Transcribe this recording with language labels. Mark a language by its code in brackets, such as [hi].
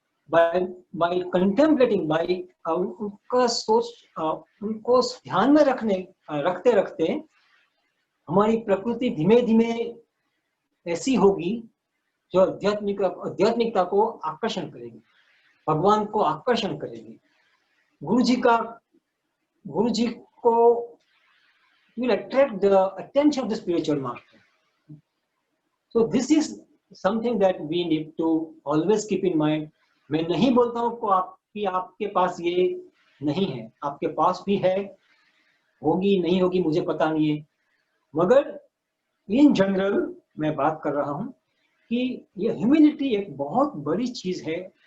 [en] by contemplating, by [hi] उनका सोच, उनको ध्यान में रखते रखते हमारी प्रकृति धीमे धीमे ऐसी होगी जो आध्यात्मिकता को आकर्षण करेगी, भगवान को आकर्षण करेगी. गुरु जी को [en] will attract the attention of the spiritual master. So this is something that we need to always keep in mind. [hi] मैं नहीं बोलता हूँ कि आपके पास ये नहीं है, आपके पास भी है, होगी नहीं होगी मुझे पता नहीं है, मगर इन जनरल मैं बात कर रहा हूँ कि ये ह्यूमिलिटी एक बहुत बड़ी चीज है.